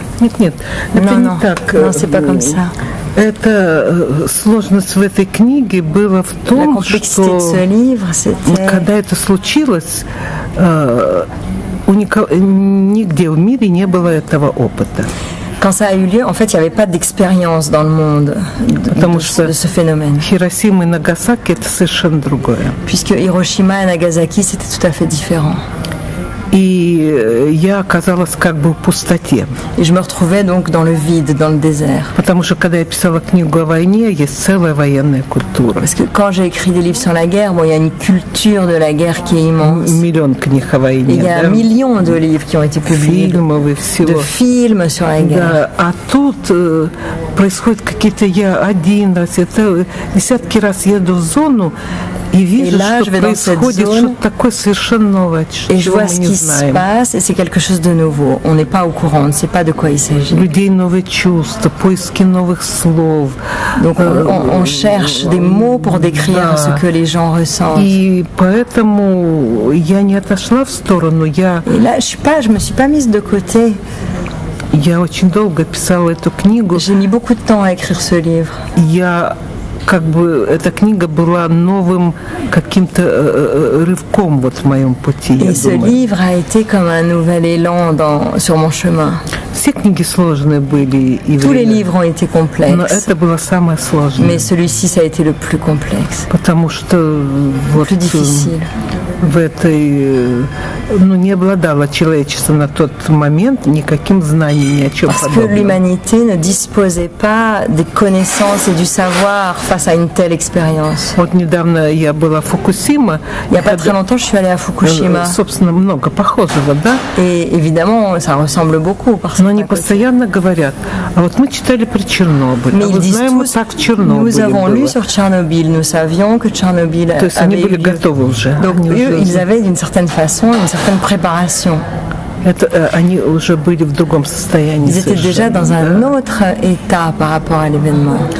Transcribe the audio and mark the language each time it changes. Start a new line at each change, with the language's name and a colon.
Russian: Нет, это не так.
French: Non, c'est pas comme ça.
Russian: Это сложность в этой книге была в том, что когда это случилось, нигде в мире не было этого опыта.
French: Quand ça a eu lieu, en fait, il n'y avait pas d'expérience dans le monde de ce phénomène.
Russian: Hiroshima et Nagasaki, это совершенно другое.
French: Puisque Hiroshima et Nagasaki, c'était tout à fait différent.
Russian: И я оказалась как бы в пустоте.
French: Et je me retrouvais donc dans le vide, dans le désert.
Russian: Потому что когда я писала книгу о войне, есть целая военная культура.
French: Parce que quand j'ai écrit des livres sur la guerre, bon, il y a une culture de la guerre qui est immense.
Russian: Миллион книг о войне.
French: Il y a un million de livres qui ont été publiés. De films sur la guerre.
Russian: Да, а тут происходят какие-то, я один раз, это десятки раз еду в зону и вижу, что происходит что-то такое совершенно новое, чего мы не знаем.
French: Se passe et c'est quelque chose de nouveau. On n'est pas au courant, on ne sait pas de quoi il s'agit.
Russian: Людей новые чувства, поиски новых слов.
French: Donc on cherche des mots pour décrire ce que les gens ressentent.
Russian: И поэтому я не отошла в сторону.
French: Et là, je me suis pas mise de côté.
Russian: Я очень долго писала эту книгу.
French: J'ai mis beaucoup de temps à écrire ce livre.
Russian: Я как бы эта книга была новым каким-то рывком вот в моем пути.
French: Et ce livre a été comme un nouvel élan sur mon chemin.
Russian: Все книги сложные были.
French: Tous les livres ont été complexes.
Russian: Но это было самое сложное.
French: Mais celui-ci, ça a été le plus complexe.
Russian: Потому что
French: le plus difficile.
Russian: В этой, ну, не обладало человечество на тот момент никаким знанием ни о чем подобном.
French: Parce que l'humanité ne disposait pas des connaissances et du savoir face à une telle expérience.
Russian: Вот недавно я была в Фукусима.
French: Il n'y a pas très longtemps, je suis allée à Fukushima.
Russian: Собственно, много похожего, да?
French: Et évidemment, ça ressemble beaucoup.
Russian: Но они постоянно говорят, а вот мы читали про Чернобыль, а вот знаем, мы так в Чернобыле
French: Nous avons lu sur Tchernobyl, nous savions que Tchernobyl
Russian: То есть они были готовы уже.
French: Donc eux, ils avaient d'une certaine façon une certaine préparation.
Russian: Они уже были в другом состоянии.
French: Ils étaient déjà dans un autre état par rapport à l'événement.